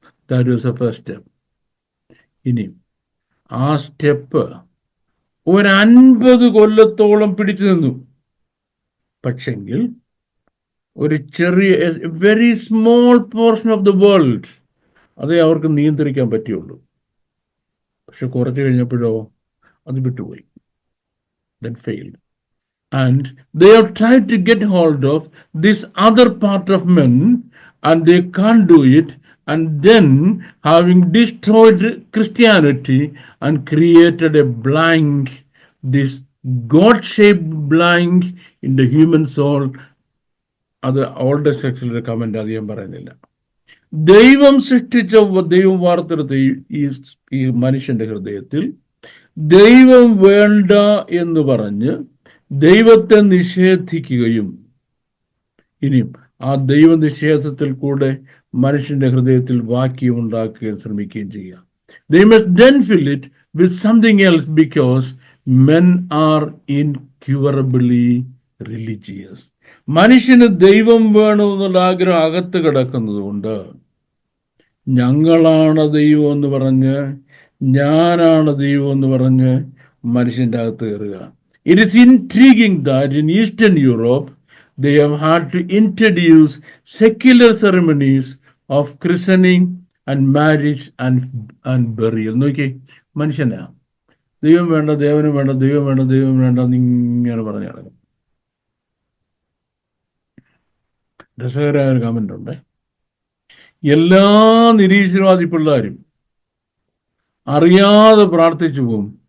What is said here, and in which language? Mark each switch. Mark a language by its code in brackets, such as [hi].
[en] That was a first step. [ml] ഇനി ആ step 50 കൊല്ലത്തോളം പിടിച്ചു നിന്നു. പക്ഷെങ്കിൽ ഒരു ചെറിയ [en] very small portion of the world [ml] അതേ അവർക്ക് നിയന്ത്രിക്കാൻ പറ്റുള്ളൂ. പക്ഷെ കുറച്ച് കഴിഞ്ഞപ്പോഴോ അത് വിട്ടുപോയി. [en] Then failed. And they have tried to get hold of this other part of men and they can't do it. And then having destroyed Christianity and created a blank, this God-shaped blank in the human soul. [ml] അത് old സെക്ഷനിലെ comment അധികം പറയുന്നില്ല. ദൈവം സൃഷ്ടിച്ച ദൈവം വാർത്തെടുത്ത ഈ മനുഷ്യന്റെ ഹൃദയത്തിൽ ദൈവം വേണ്ട എന്ന് പറഞ്ഞ് ദൈവത്തെ നിഷേധിക്കുകയും ഇനിയും ആ ദൈവ നിഷേധത്തിൽ കൂടെ മനുഷ്യന്റെ ഹൃദയത്തിൽ വാക്യം ഉണ്ടാക്കുകയും ശ്രമിക്കുകയും ചെയ്യുക. [en] They must then fill it with something else because men are incurably religious. [ml] മനുഷ്യന് ദൈവം വേണമെന്നുള്ള ആഗ്രഹം അകത്ത് കിടക്കുന്നത് കൊണ്ട് ഞങ്ങളാണ് ദൈവം എന്ന് പറഞ്ഞ്, ഞാനാണ് ദൈവം എന്ന് പറഞ്ഞ് മനുഷ്യന്റെ അകത്ത് കയറുക. [en] It is intriguing that in Eastern Europe they have had to introduce secular ceremonies of christening and marriage and burial. [ml] നോക്കി, മനുഷ്യനാ ദൈവം വേണ്ട, ദേവനും വേണ്ട, ദൈവം വേണ്ട, ദൈവം വേണ്ട എന്നിങ്ങനെ പറഞ്ഞു നടക്കും. രസകരമായ ഒരു കമന്റ് ഉണ്ട്. എല്ലാ നിരീശ്വരവാദി പിള്ളേരും അറിയാതെ പ്രാർത്ഥിച്ചു പോകും.